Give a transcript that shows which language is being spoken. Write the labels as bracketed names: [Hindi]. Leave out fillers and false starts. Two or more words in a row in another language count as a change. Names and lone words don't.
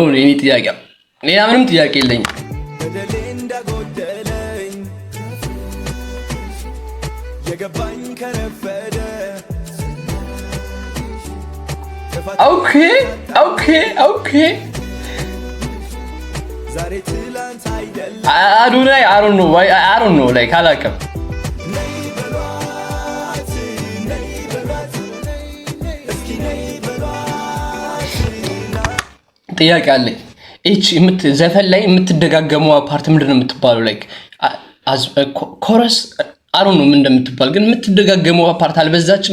[Amharic] እኔ ጥያቄ፣ ሌላ ምንም ጥያቄ የለኝም። ኦኬ ኦኬ ኦኬ አዶናይ [English] I don't know like [Amharic] አላውቅም። ጥያቄ አለኝ። ዘፈን ላይ የምትደጋገመው ፓርት ምንድን ነው የምትባለው? [English] like chorus I don't know [Amharic] ምን እንደምትባል ግን የምትደጋገመው ፓርት አልበዛችም?